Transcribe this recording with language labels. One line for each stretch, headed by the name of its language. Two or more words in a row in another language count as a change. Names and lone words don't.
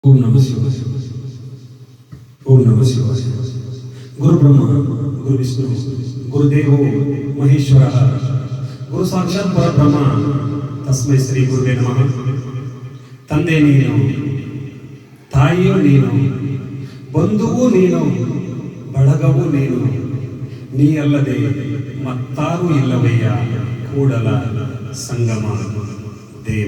Sanskrit: ಓಂ ನಮಃ ಶಿವಾಯ. ಓಂ ನಮಃ ಶಿವಾಯ. ಗುರು ಬ್ರಹ್ಮ ಗುರು ವಿಷ್ಣು ಗುರುದೇವೋ ಮಹೇಶ್ವರ ಗುರು ಸಾಕ್ಷಾತ್ ಪರಬ್ರಹ್ಮ ತಸ್ಮೈ ಶ್ರೀ ಗುರುವೇ ನಮಃ.
Kannada: ತಂದೆ ನೀನು, ತಾಯಿಯೂ ನೀನು, ಬಂಧುವೂ ನೀನು, ಬಳಗವೂ ನೀನು, ನೀ ಅಲ್ಲದೆ ಮತ್ತಾರೂ ಇಲ್ಲವಯ್ಯ ಕೂಡಲ ಸಂಗಮ ದೇವ.